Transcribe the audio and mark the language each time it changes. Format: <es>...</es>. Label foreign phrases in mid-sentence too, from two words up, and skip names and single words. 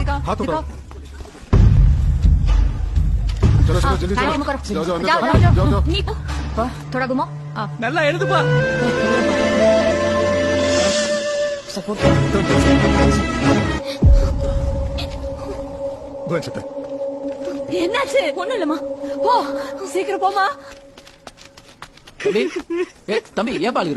<hi>हाथ उठाओ। चलो चलो जल्दी रिमूव करो। जाओ जाओ जाओ अंदर जाओ जाओ जाओ नीचे थोड़ा घुमाओ।</hi> <ta>நல்லா எழுதுப்பா. सपोर्ट என்னாச்சு? ஒண்ணும் இல்லம்மா, போ சீக்கிரம் போமா. தம்பி ஏன் பாழுகிறா?</ta>